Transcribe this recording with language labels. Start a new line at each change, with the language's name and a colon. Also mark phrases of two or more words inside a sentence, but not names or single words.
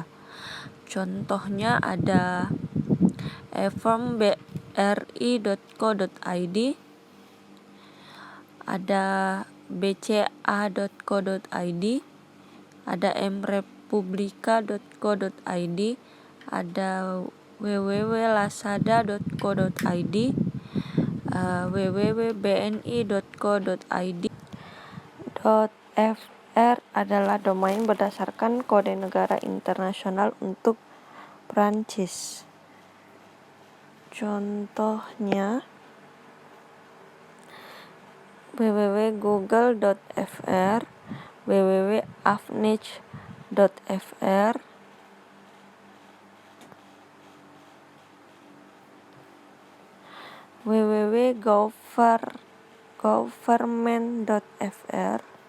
Indonesian: Contohnya ada eformbri.co.id, ada bca.co.id, ada mrepublica.co.id, ada www.lazada.co.id, www.bni.co.id. .fr adalah domain berdasarkan kode negara internasional untuk Prancis. Contohnya www.google.fr, www.afnic.fr, www.government.fr,